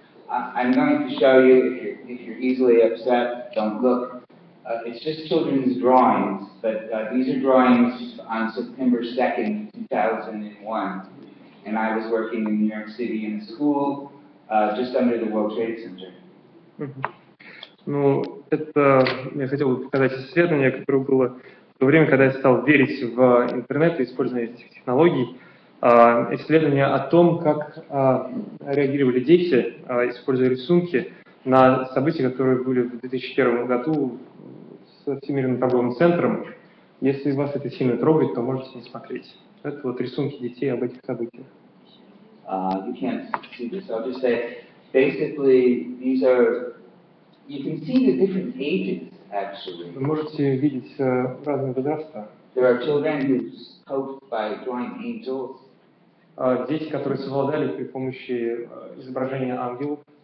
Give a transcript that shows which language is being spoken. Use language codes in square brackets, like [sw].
[en] I'm going to show you, if you're easily upset, don't look. It's just children's drawings, but these are drawings on September 2nd, 2001. And I was working in New York City in a school just under the World Trade Center. [ru] Ну, это я хотел бы показать исследование, которое было в то время, когда я стал верить в интернет и использование этих технологий. Исследование о том, как реагировали дети, используя рисунки, на события, которые были в 2001 году с Всемирным торговым центром. Если вас это сильно трогает, то можете не смотреть. Это вот рисунки детей об этих событиях. [en] You can't see this. I'll just say, basically, these are. You can see the different ages, actually. [ru] Вы можете видеть разные возраста. [en] There are children who coped by drawing angels. [ru] Дети, которые совладали при помощи изображения ангелов.